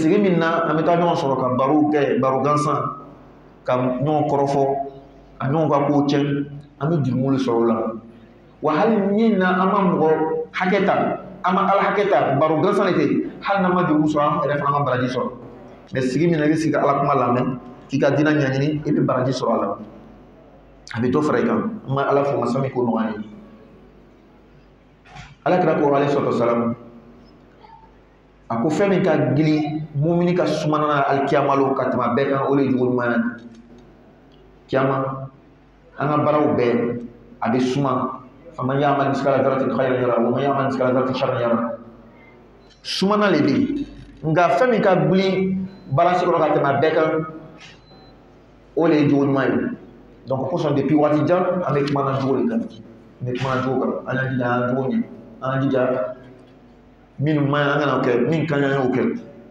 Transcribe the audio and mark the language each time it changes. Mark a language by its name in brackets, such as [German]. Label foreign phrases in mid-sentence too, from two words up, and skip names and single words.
[Bambara] sigi min na an bɛ taa ɲɔgɔn sɔrɔ ka barow kɛ baro gansan ka ɲɔgɔn kɔrɔfɔ a ɲɔgɔn ka kow cɛ an bɛ jurumuli sɔrɔ o la wa hali min na an ma mɔgɔ hakɛ ta an ma ala hakɛ ta baro gansan de tɛ hali n'an ma jurumu sɔrɔ an yɛrɛ fana ma baraji sɔrɔ mais sigi min na i bɛ sigi ka ala kuma lamɛn k'i ka diinɛ ɲɛɲini i bɛ baraji sɔrɔ a la a bɛ dɔ fara i kan an ma ala fo masa min ko nɔgɔya ye ala kira ko [Arabic] عليه الصلاة والسلام [Bambara] a ko fɛn min ka gili mumini ka suma na alikiyamalo ka tɛmɛ bɛɛ kan o de ye jogo ɲuman ye kiyama an ka baaraw bɛɛ a bɛ suma [Arabic] فمن يعمل مثقال ذرة خيرا يره ومن يعمل مثقال ذرة شرا يره [Bambara] sumana le bɛ yen nka fɛn min ka gili balansi kɔnɔ ka tɛmɛ bɛɛ kan o de ye jogo ɲuman ye donc kosɔn depuis waati jan an bɛ kuma na jogo de kan an bɛ kuma na jogo kan an y'an jija an jogo ɲɛ an y'an jija minnu man ɲi an kana o kɛ min ka ɲi an y'o kɛ